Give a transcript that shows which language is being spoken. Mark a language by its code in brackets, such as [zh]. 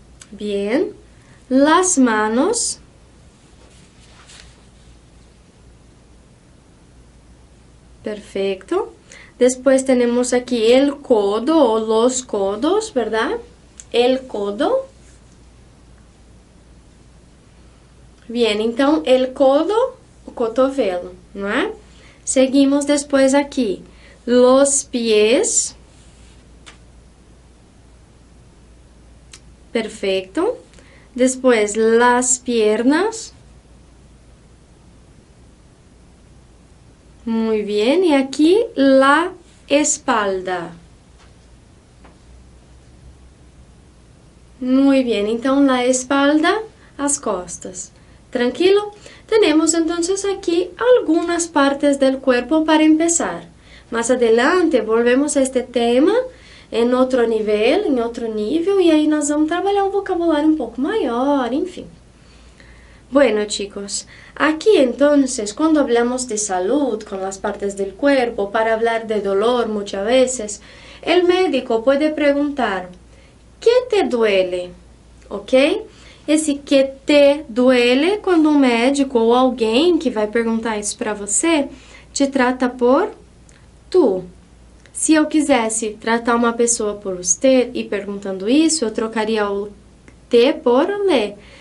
[es] Bien. Las manos. Perfecto. Después tenemos aquí el codo o los codos, ¿verdad? El codo. [pt] Bien, então, el codo, o cotovelo, não é? [es] Seguimos depois aqui. Los pies. Perfecto. Después, las piernas. Muy bien. Y aquí, la espalda. Muy bien. [pt] Então, la espalda, as costas. Tranquilo? [es] Tenemos entonces aquí algunas partes del cuerpo para empezar. Más adelante volvemos a este tema [pt] em outro nível, e aí nós vamos trabalhar um vocabulário um pouco maior, enfim. [es] Bueno, chicos, aquí entonces, cuando hablamos de salud con las partes del cuerpo, para hablar de dolor muchas veces, el médico puede preguntar, ¿qué te duele? ¿Ok? [pt] Esse que te duele, quando um médico ou alguém que vai perguntar isso para você, te trata por tu. Se eu quisesse tratar uma pessoa por usted e perguntando isso, eu trocaria o te por le.